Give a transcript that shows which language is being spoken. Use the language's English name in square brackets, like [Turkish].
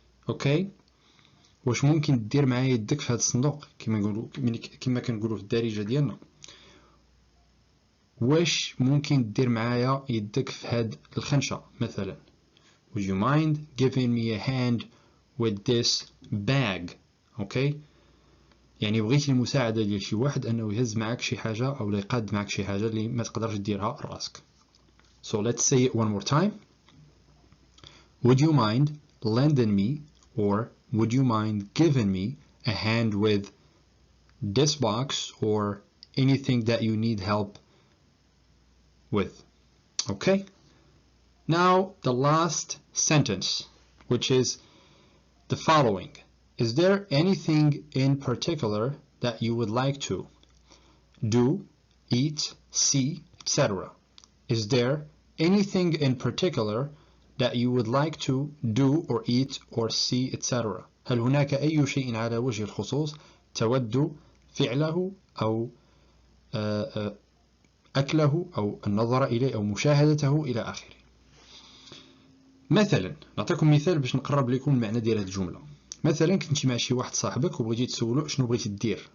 [Arabic] okay واش ممكن دير معايا يدك في هذا الصندوق كما كنقولوا في الدارجه ديالنا واش ممكن دير معايا يدك في هاد الخنشة مثلا [English] would you mind giving me a hand with this bag. [Arabic] okay يعني بغيتي المساعدة ديال شي واحد انه يهز معاك شي حاجة او يقاد معاك شي حاجة اللي ما تقدرش ديرها راسك. [English] so let's say it one more time. would you mind lending me or would you mind giving me a hand with this box or anything that you need help with. Okay, now the last sentence, which is the following. Is there anything in particular that you would like to do, eat, see, etc.? Is there anything in particular that you would like to do or eat or see, etc.? [Arabic] هل هناك أي شيء على وجه الخصوص تود فعله أو أكله أو النظر إليه أو مشاهدته إلى آخره. مثلا نعطيكم مثال باش نقرب لكم المعنى ديال هذه الجملة. مثلا كنتي مع شي واحد صاحبك وبغيتي تسولو شنو بغيتي دير.